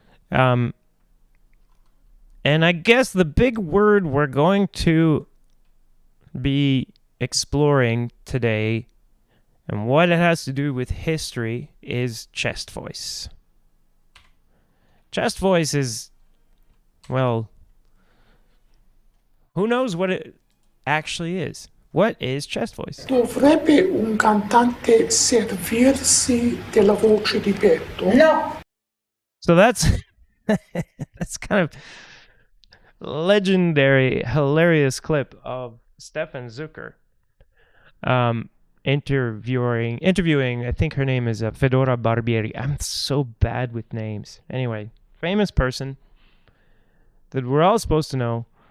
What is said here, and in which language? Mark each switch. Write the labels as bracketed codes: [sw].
[en] And I guess the big word we're going to be exploring today, and what it has to do with history, is chest voice. Chest voice is, well, who knows what it actually is? What is chest voice? [it] Dovrebbe un cantante servirsi della voce di petto? No. [en] So that's kind of legendary, hilarious clip of Stefan Zucker interviewing, I think her name is Fedora Barbieri. I'm so bad with names. Anyway, famous person that we're all supposed to know.